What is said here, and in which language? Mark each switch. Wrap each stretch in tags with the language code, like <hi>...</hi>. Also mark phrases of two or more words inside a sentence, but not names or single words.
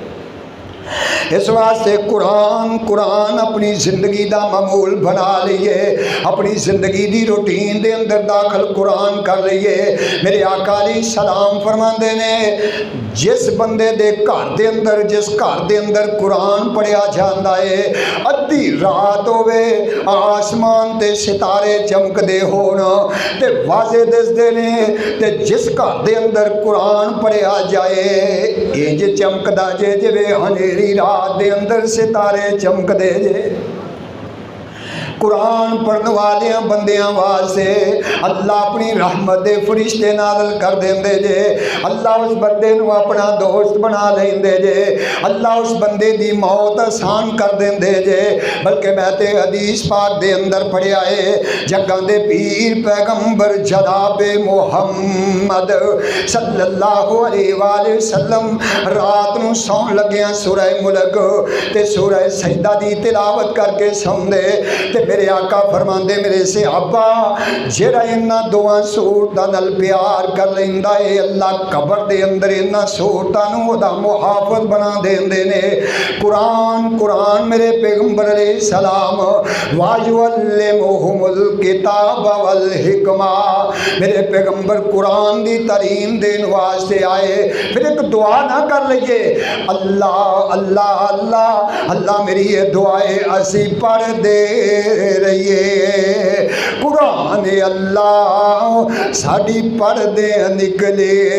<pa>اس واسطے قرآن اپنی زندگی دا معمول بنا لئیے، اپنی زندگی دی روٹین دے اندر داخل قرآن کر لئیے۔ میرے آقا</pa> <ar>علیہ السلام</ar> <pa>فرماندے نے جس بندے دے گھر دے اندر جس گھر دے اندر قرآن پڑھیا جاندا ہے، ادھی رات ہوے آسمان تے ستارے چمک دے ہونا تے واضح دس دے نے، تے جس گھر دے اندر قرآن پڑھیا جائے انج چمکدا جے جویں ہنیری رات دے اندر ستارے چمک دے جے۔ قرآن پڑھن والیاں بندیاں واسطے اللہ اپنی رحمت دے فرشتے نازل کر دیندے جے، اللہ اس بندے نو اپنا دوست بنا لیندے جے، اللہ اس بندے دی موت آسان کر دیندے جے۔ بلکہ میں تے حدیث پاک دے اندر پڑھیا ہے، جگاں دے پیر پیغمبر جناب محمد</pa> <ar>صلی اللہ علیہ وآلہ وسلم</ar> <pa>رات نو سون لگیاں سورہ ملک تے سورہ سجدہ دی تلاوت کر کے سوندے، تے میرے آقا فرماندے میرے صحابہ جڑا انہاں دوواں سورتاں نال پیار کر لیندا ہے اللہ قبر دے اندر انہاں سورتاں نو دا محافظ بنا دیندے نے۔ قرآن میرے پیغمبر</pa> <ar>علیہ السلام وَيُعَلِّمُهُمُ الْكِتَابَ وَالْحِکْمَةَ،</ar> <pa>میرے پیغمبر قرآن دی تعلیم دین واسطے آئے۔ پھر ایک دعا نہ کر لئیے اللہ اللہ اللہ اللہ میری یہ دعائے اسی پڑھ دے رہیے، قرآن اللہ ساڑی پردے نکلے</pa>